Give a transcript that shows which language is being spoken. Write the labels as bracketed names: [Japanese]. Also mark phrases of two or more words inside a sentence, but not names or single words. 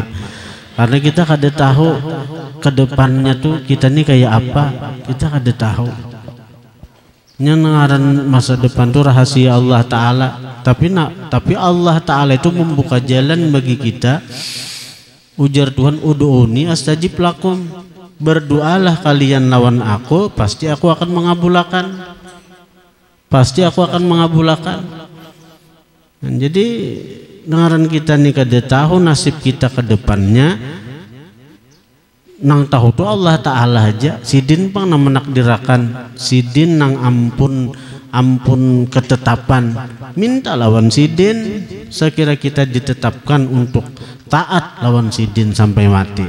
[Banjar] Karena kita kada tahu ke depannya tuh kita nih kayak apa, kita kada tahu. Nyangaran masa depan tuh rahasia Allah Ta'ala. Tapi Allah Ta'ala itu membuka jalan bagi kita. Ujar Tuhan, [Arabic] ادعوني أستجب لكم, [Banjar] berdoalah kalian lawan aku, pasti aku akan mengabulkan. Pasti aku akan mengabulkan. Dan jadi dengaran kita nih kada tahu nasib kita ke depannya. Nang tahu tuh Allah Ta'ala aja. Sidin pang nang menakdirakan, sidin nang ampun ketetapan. Minta lawan sidin, sekira kita ditetapkan untuk taat lawan sidin sampai mati.